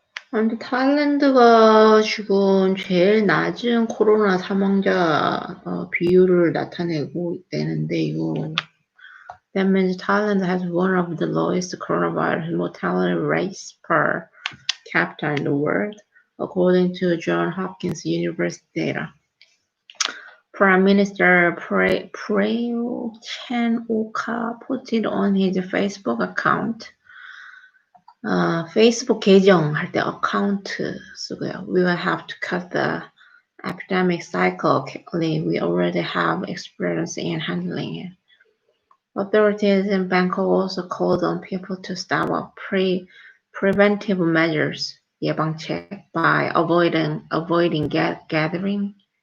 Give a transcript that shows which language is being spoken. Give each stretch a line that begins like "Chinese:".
Korean: 근데 타일랜드가 지금 제일 낮은 코로나 사망자 비율을 나타내고 있다는데 이거
English: that means Thailand has one of the lowest coronavirus mortality rates per capita in the world, according to Johns Hopkins University data. Prime Minister Prayut Chan-ocha put it on his Facebook account.
Korean: 페이스북 계정 할 때 account 쓰고요.
English: We will have to cut the epidemic cycle quickly. We already have experience in handling it. Authorities in Bangkok also called on people to step up preventive measures, 예방책, by avoiding gathering.